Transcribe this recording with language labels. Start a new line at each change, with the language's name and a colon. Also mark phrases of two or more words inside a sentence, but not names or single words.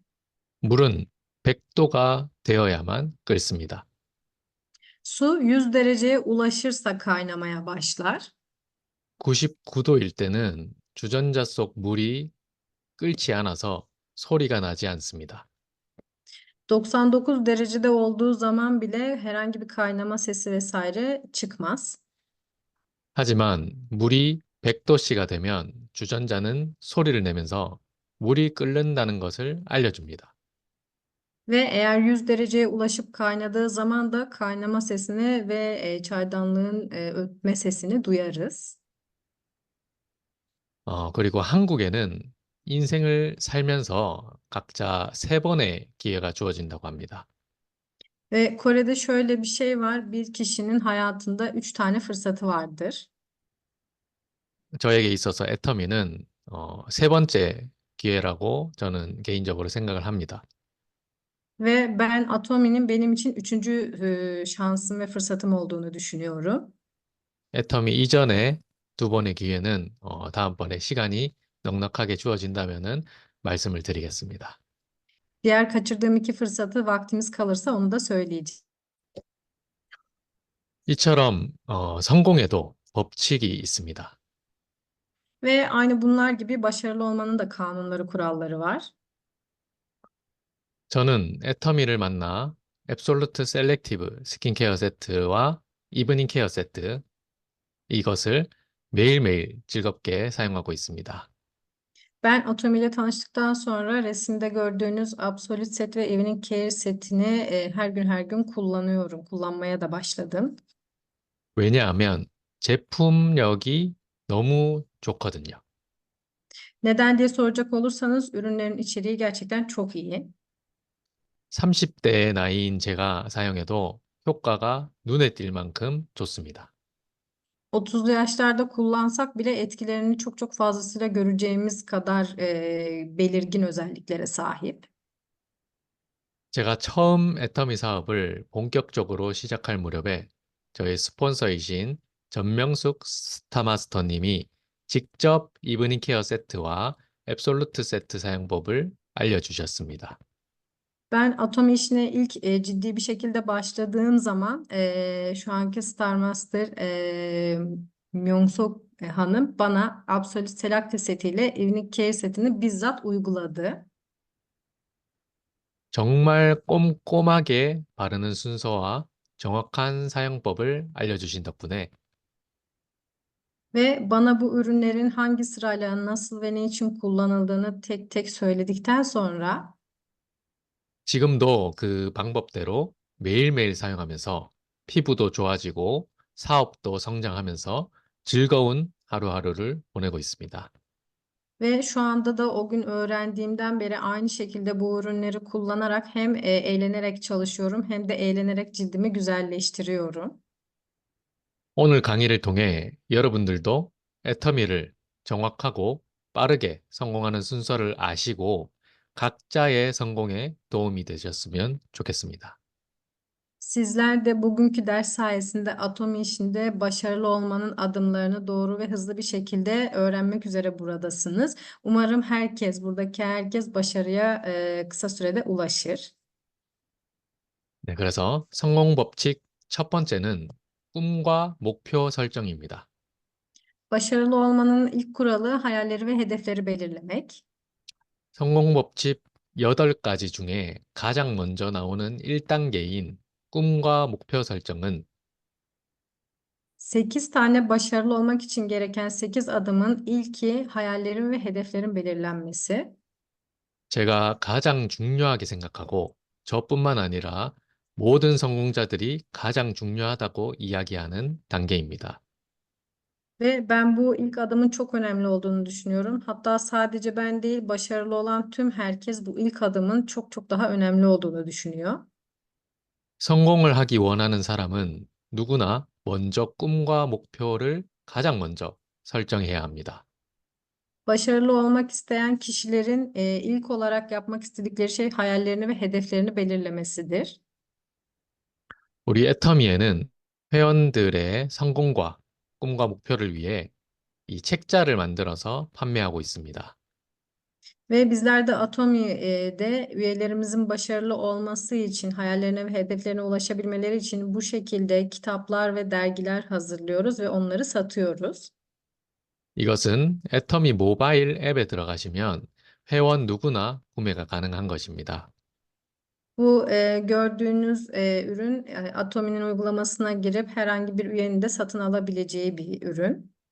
Korean: 물은 100도가 되어야만 끓습니다.
Turkish: Su 100 dereceye ulaşırsa kaynamaya başlar.
Korean: 99도일 때는 주전자 속 물이 끓지 않아서 소리가 나지 않습니다.
Turkish: 99 derecede olduğu zaman bile herhangi bir kaynama sesi vesaire çıkmaz.
Korean: 하지만 물이 100도씨가 되면 주전자는 소리를 내면서 물이 끓는다는 것을 알려줍니다.
Turkish: Ve eğer 100 dereceye ulaşıp kaynadığı zaman da kaynama sesini ve çaydanlığın ötme sesini duyarız.
Korean: 그리고 한국에는 인생을 살면서 각자 3번의 기회가 주어진다고 합니다.
Turkish: Ve Kore'de şöyle bir şey var. Bir kişinin hayatında 3 tane fırsatı vardır.
Korean: 저에게 있어서 애터미는 3번째 기회라고 저는 개인적으로 생각을 합니다.
Turkish: Ve ben Atomi'nin benim için 3. şansım ve fırsatım olduğunu düşünüyorum.
Korean: 애터미 이전에 2번의 기회는 다음번에 시간이 넉넉하게 주어진다면은 말씀을 드리겠습니다.
Turkish: Diğer kaçırdığım iki fırsatı vaktimiz kalırsa onu da söyleyeceğim.
Korean: 이처럼 성공에도 법칙이 있습니다.
Turkish: Ve aynı bunlar gibi başarılı olmanın da kanunları, kuralları var.
Korean: 저는 애터미를 만나 앱솔루트 셀렉티브 스킨케어 세트와 이브닝 케어 세트 이것을 매일매일 즐겁게 사용하고 있습니다.
Turkish: Ben Atomi ile tanıştıktan sonra resimde gördüğünüz Absolute Set ve Evening Care setini her gün kullanıyorum. Kullanmaya da başladım.
Korean: 왜냐하면 제품력이 너무 좋거든요.
Turkish: Neden diye soracak olursanız ürünlerin içeriği gerçekten çok iyi.
Korean: 30대의 나이인 제가 사용해도 효과가 눈에 띌 만큼 좋습니다.
Turkish: 30'lu yaşlarda kullansak bile etkilerini çok fazlasıyla göreceğimiz kadar belirgin özelliklere sahip.
Korean: 제가 처음 애터미 사업을 본격적으로 시작할 무렵에 저희 스폰서이신 전명숙 스타마스터님이 직접 이브닝 케어 세트와 앱솔루트 세트 사용법을 알려주셨습니다.
Turkish: Ben Atomi işine ilk ciddi bir şekilde başladığım zaman şu anki Star Master Myung-sok Hanım bana Absolute Select setiyle Evening Care setini bizzat uyguladı.
Korean: 정말 꼼꼼하게 바르는 순서와 정확한 사용법을 알려주신 덕분에
Turkish: Ve bana bu ürünlerin hangi sırayla nasıl ve ne için kullanıldığını tek tek söyledikten sonra
Korean: 지금도 그 방법대로 매일매일 사용하면서 피부도 좋아지고 사업도 성장하면서 즐거운 하루하루를 보내고 있습니다.
Turkish: ve şu anda da o gün öğrendiğimden beri aynı şekilde bu ürünleri kullanarak hem eğlenerek çalışıyorum hem de eğlenerek cildimi güzelleştiriyorum.
Korean: 오늘 강의를 통해 여러분들도 애터미를 정확하고 빠르게 성공하는 순서를 아시고 각자의 성공에 도움이 되셨으면 좋겠습니다.
Turkish: Sizler de bugünkü ders sayesinde Atomi işinde başarılı olmanın adımlarını doğru ve hızlı bir şekilde öğrenmek üzere buradasınız. Umarım buradaki herkes başarıya kısa sürede ulaşır.
Korean: 네, 그래서 성공 법칙 첫 번째는 꿈과 목표 설정입니다.
Turkish: Başarılı olmanın ilk kuralı hayalleri ve hedefleri belirlemek.
Korean: 성공 법칙 8가지 중에 가장 먼저 나오는 1단계인 꿈과 목표 설정은
Turkish: 8 tane başarılı olmak için gereken 8 adımın ilki hayallerin ve hedeflerin belirlenmesi.
Korean: 제가 가장 중요하게 생각하고 저뿐만 아니라 모든 성공자들이 가장 중요하다고 이야기하는 단계입니다.
Turkish: Ve ben bu ilk adımın çok önemli olduğunu düşünüyorum. Hatta sadece ben değil, başarılı olan tüm herkes bu ilk adımın çok daha önemli olduğunu düşünüyor.
Korean: 성공을 하기 원하는 사람은 누구나 먼저 꿈과 목표를 가장 먼저 설정해야 합니다.
Turkish: Başarılı olmak isteyen kişilerin ilk olarak yapmak istedikleri şey hayallerini ve hedeflerini belirlemesidir.
Korean: 우리 애터미에는 회원들의 성공과 꿈과 목표를 위해 이 책자를 만들어서 판매하고 있습니다.
Turkish: Ve bizler de Atomi'de üyelerimizin başarılı olması için, hayallerine ve hedeflerine ulaşabilmeleri için bu şekilde kitaplar ve dergiler hazırlıyoruz ve onları satıyoruz.
Korean: 이것은 애터미 모바일 앱에 들어가시면 회원 누구나 구매가 가능한 것입니다.
Turkish: Bu gördüğünüz ürün Atomi'nin uygulamasına girip herhangi bir üyenin de satın alabileceği bir ürün.